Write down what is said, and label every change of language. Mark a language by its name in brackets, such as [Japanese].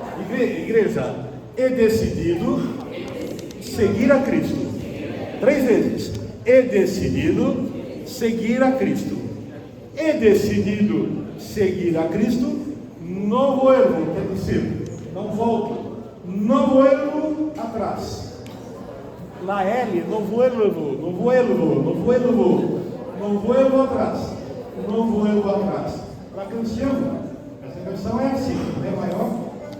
[Spanish] Igreja, he decidido seguir a Cristo. [Portuguese] 3 vezes. [Spanish] He decidido seguir a Cristo. He decidido seguir a Cristo. No vuelvo, [Portuguese] quer dizer, não volto. [Spanish] No vuelvo atrás. La L, no vuelvo, no vuelvo, no vuelvo, no vuelvo atrás. No vuelvo atrás. [Portuguese] A canção, essa canção é assim, é maior.